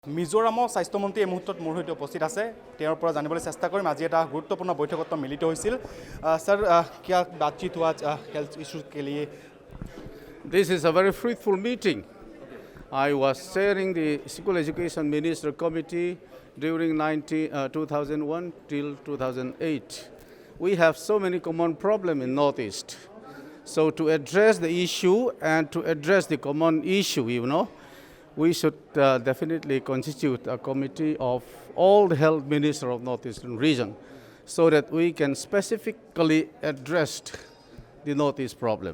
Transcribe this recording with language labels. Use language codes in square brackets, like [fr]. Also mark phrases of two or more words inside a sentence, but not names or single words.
[as] মিজোৰামৰ স্বাস্থ্যমন্ত্ৰী এই মুহূৰ্তত মোৰ সৈতে উপস্থিত আছে তেওঁৰ পৰা জানিবলৈ চেষ্টা কৰিম আজি এটা গুৰুত্বপূৰ্ণ বৈঠকত মিলিত হৈছিল [hi] सर क्या बातचीत हुआ हेल्थ इश्यूज के लिए [en] This is a very fruitful meeting. I was chairing the School Education Minister Committee during 2001 till 2008. We have so many common problems in Northeast. So to address the issue and to address the common issue, we should definitely constitute a committee of all the health ministers of Northeastern region so that we can specifically address the Northeast problem.